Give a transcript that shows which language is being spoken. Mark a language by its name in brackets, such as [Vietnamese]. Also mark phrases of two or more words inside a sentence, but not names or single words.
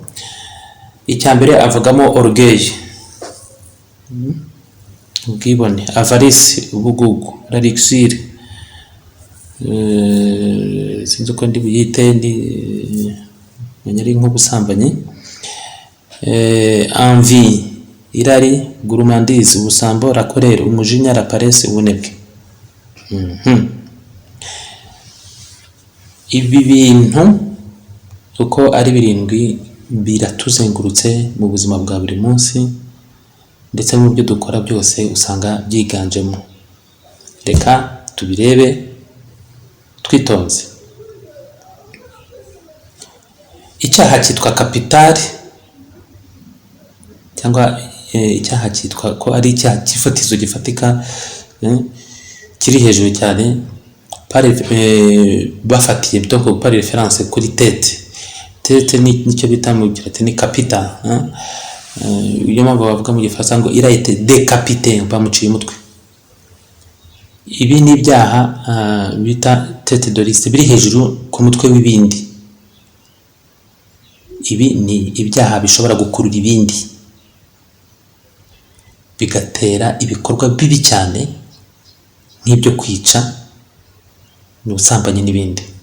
[Kinyarwanda] Icyambere avugamo orgueil, ubwibone, avarice, ubugugu, [French] la luxure, [Kinyarwanda] sinzi uko ndi buyite, ari nk'ubusambanyi, envie, irari, gourmandise, ubusambo, [French] la colère, umujinya, la paresse, [Kinyarwanda] ubunebwe. Ibi bintu uko ari 7 biratuzengurutse mu buzima bwa buri munsi, ndetse mu byo dukora byose usanga byiganjemo. Reka tubirebe twitonze. Icyaha cyitwa capital, cyangwa icyaha cyitwa ko ari icyaha cy'ifatizo gifatika, kiri hejuru cyane, bafatiye [French] donc par référence [Kinyarwanda] kuri tete nicyo bita mu kilatini capital. Iyo mpamvu bavuga mu gifaransa ngo [French] il a été décapité, [Kinyarwanda] bamuciye umutwe. Ibi ni ibyaha bita [French] tete de liste, [Kinyarwanda] biri hejuru ku mutwe w'ibindi. Ibi ni ibyaha bishobora gukurura ibindi, bigatera ibikorwa bibi cyane nk'ibyo kwica, n'ubusambanyi n'ibindi.